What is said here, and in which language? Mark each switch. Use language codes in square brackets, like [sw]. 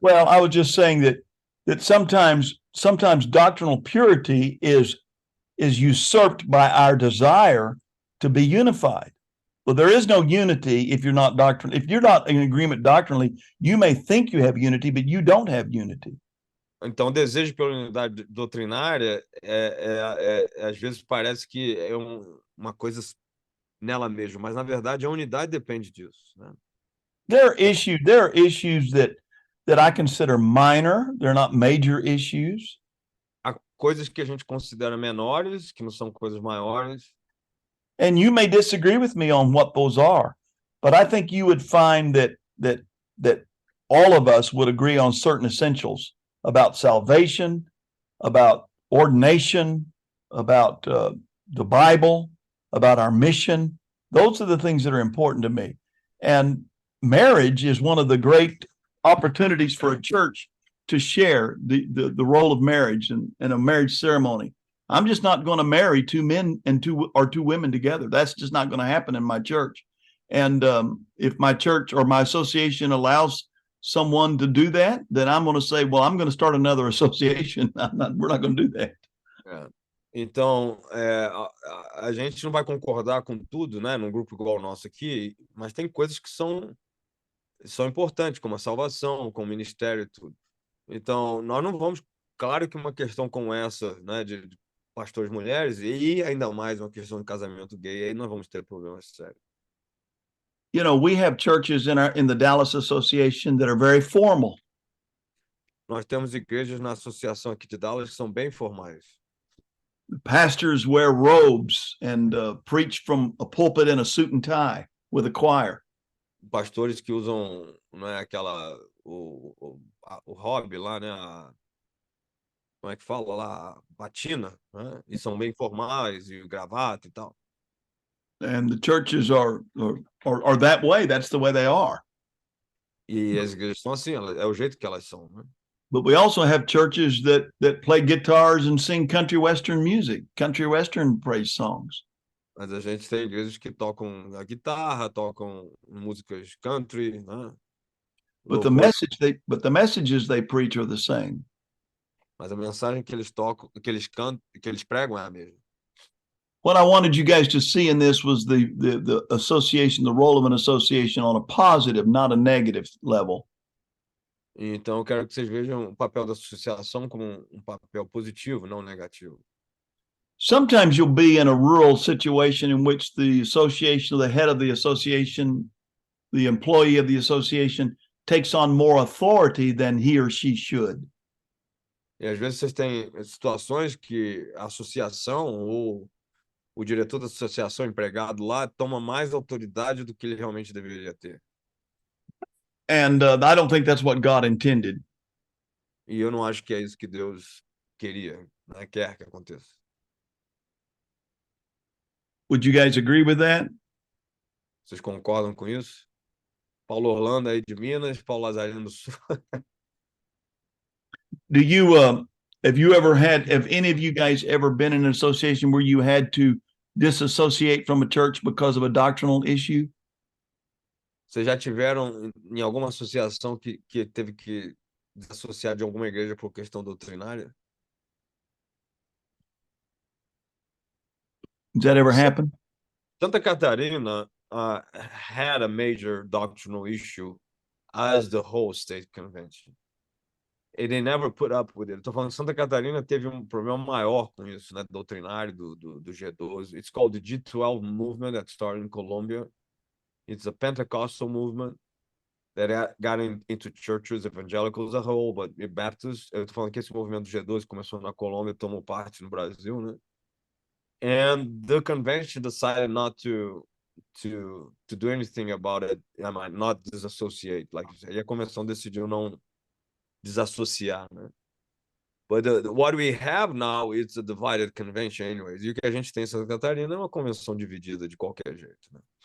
[en] Well, I was just saying that that sometimes doctrinal purity is usurped by our desire to be unified. Well, there is no unity if you're not doctrinal. If you're not in agreement doctrinally, you may think you have unity, but you don't have unity. [pt] Então, o desejo pela unidade doutrinária às vezes parece que é uma coisa nela mesma, mas na verdade a unidade depende disso, né? [en] There are issues that I consider minor. They're not major issues. [pt] Há coisas que a gente considera menores, que não são coisas maiores. [en] And you may disagree with me on what those are, but I think you would find that all of us would agree on certain essentials about salvation, about ordination, about the Bible, about our mission. Those are the things that are important to me. And marriage is one of the great opportunities for a church to share the role of marriage and a marriage ceremony. I'm just not going to marry two men and two women together. That's just not going to happen in my church. And if my church or my association allows someone to do that, then I'm going to say, well, I'm going to start another association. We're not going to do that. [pt] Então, a gente não vai concordar com tudo, né, num grupo igual o nosso aqui, mas tem coisas que são importantes, como a salvação, como o ministério e tudo. Então, nós não vamos, claro que uma questão como essa, né, de pastores mulheres, e ainda mais uma questão de casamento gay, aí nós vamos ter problemas sérios. [en] You know, we have churches in the Dallas Association that are very formal. [pt] Nós temos igrejas na associação aqui de Dallas que são bem formais. [en] Pastors wear robes and preach from a pulpit in a suit and tie with a choir. [pt] Pastores que usam, né, o hobby lá, né, como é que fala lá, batina, né, e são bem formais, e gravata e tal. [en] And the churches are that way. That's the way they are. [pt] E as igrejas são assim, é o jeito que elas são, né? [en] But we also have churches that play guitars and sing country western music, country western praise songs. [pt] Mas a gente tem igrejas que tocam a guitarra, tocam músicas country, né? [en] But the messages they preach are the same. [pt] Mas a mensagem que eles tocam, que eles cantam, que eles pregam é a mesma. [en] What I wanted you guys to see in this was the association, the role of an association on a positive, not a negative level. [pt] Então, eu quero que vocês vejam o papel da associação como um papel positivo, não negativo. [en] Sometimes you'll be in a rural situation in which the association, the head of the association, the employee of the association takes on more authority than he or she should. [pt] E às vezes vocês têm situações que a associação ou o diretor da associação, empregado lá, toma mais autoridade do que ele realmente deveria ter. [en] And I don't think that's what God intended. [pt] E eu não acho que é isso que Deus queria, né? Quer que aconteça. [en] Would you guys agree with that? [pt] Vocês concordam com isso? Paulo Orlando aí de Minas, Paulo Lazarino do Sul. [en] Do you have any of you guys ever been in an association where you had to disassociate from a church because of a doctrinal issue? [pt] Vocês já tiveram em alguma associação que teve que desassociar de alguma igreja por questão doutrinária? [en] Does that ever happen? Santa Catarina had a major doctrinal issue as the whole state convention. And they never put up with it. [pt] Estou falando que Santa Catarina teve um problema maior com isso, né, doutrinário do G12. [en] It's called the G12 movement that started in Colombia. It's a Pentecostal movement that got into churches, evangelicals as a whole, but Baptists. [pt] Eu estou falando que esse movimento do G12 começou na Colômbia, tomou parte no Brasil, né? [en] And the convention decided not to do anything about it. I might not disassociate, like you said. [pt] E a convenção decidiu não desassociar, né? [en] But what we have now is a divided convention anyways. [pt] E o que a gente tem em Santa Catarina é uma convenção dividida de qualquer jeito, né?